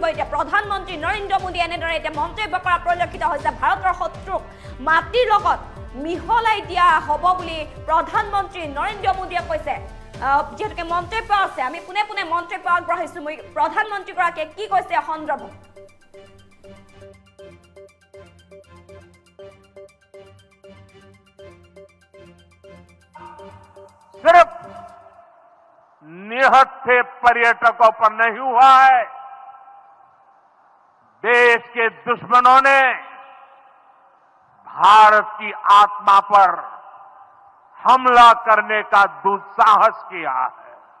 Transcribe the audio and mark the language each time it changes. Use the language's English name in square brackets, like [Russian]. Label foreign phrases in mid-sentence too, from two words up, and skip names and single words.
[Assamese] এতিয়া প্ৰধানমন্ত্ৰী নৰেন্দ্ৰ মোদীয়ে এনেদৰে এতিয়া মন্তব্য কৰা পৰিলক্ষিত হৈছে। ভাৰতৰ শত্ৰুক মাটিৰ লগত মিহলাই দিয়া হ'ব বুলি প্ৰধানমন্ত্ৰী নৰেন্দ্ৰ মোদীয়ে কৈছে। যিহেতুকে মন্তব্য আছে আমি পোনে পোনে মন্তব্য আগবঢ়াইছো। মই প্ৰধানমন্ত্ৰীগৰাকীয়ে কি কৈছে সন্দৰ্ভত [Hindi] सिर्फ निहत्थे पर्यटकों पर नहीं हुआ है। देश के दुश्मनों ने भारत की आत्मा पर हमला करने का दुस्साहस किया है।